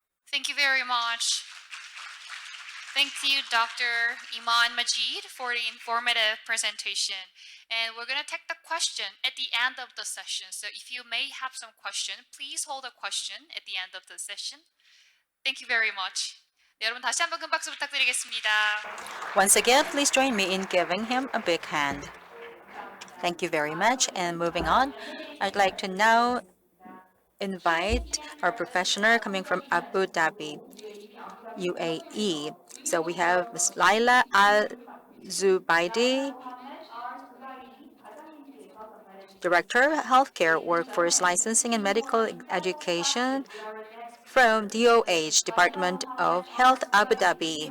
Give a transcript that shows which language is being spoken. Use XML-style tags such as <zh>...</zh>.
<en>Thank you very much. Thank you, Dr. Iman Majid, for the informative presentation. And we're going to take the question at the end of the session. So if you may have some question, please hold a question at the end of the session. Thank you very much.</en> <ko>네, 여러분 다시 한번 큰 박수 부탁드리겠습니다.</ko> <en>Once again, please join me in giving him a big hand. Thank you very much. And moving on, I'd like to now invite our professional coming from Abu Dhabi, UAE. So we have Ms. Laila Al Zubaidi, Director of Healthcare Workforce Licensing and Medical Education from DOH, Department of Health, Abu Dhabi.</en>